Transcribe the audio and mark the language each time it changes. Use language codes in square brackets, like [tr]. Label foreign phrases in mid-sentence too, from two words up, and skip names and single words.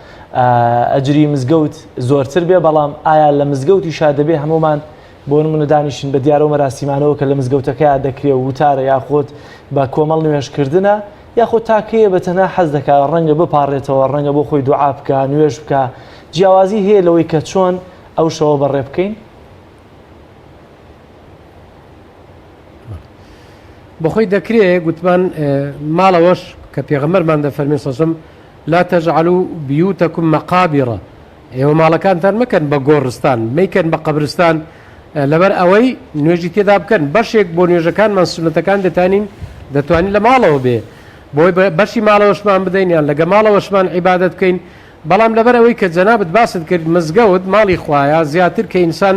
[ckb] ئەجری مزگەوت زۆرتر بێ بەڵام ئایا لە مزگەوتی شا دەبێ هەمومان بۆ نمونە دانیشین بە دیارە و مەراسیمانەوە کە لە مزگەوتەکەیان دەکرێت و وتارە یاخۆت بە کۆمەڵ نوێژکردنە یاخۆ تاکەیە بە تەنها حەز دەکات ڕەنگە بپارڕێتەوە ڕەنگە بۆ خۆی دوعا بکە نوێژ بکە جیاوازی هەیە لەوەی کە چۆن ئەو شەوە بەڕێ بکەین بەخۆی دەکرێت گوتمان ماڵەوەش کە پێغەمبەرمان دەفەرمێ سەسم [ar] لا تجعلوا بيوتكم مقابر [ckb] ئێوە ماڵەکانتان مەکەن بە گۆڕستان مەیکەن بە قەبرستان لەبەر ئەوەی نوێژی تێدا بکەن بەشێک بۆ نوێژەکانمان سونەتەکان دەتوانین لە ماڵەوە بێ بۆی بەشی ماڵەوەشمان بدەین یان لەگە ماڵەوەشمان عیبادەت بکەین بەڵام لەبەر ئەوەی کە جەنابەت باست کرد مزگەوت ماڵی خوایە زیاتر کە ئینسان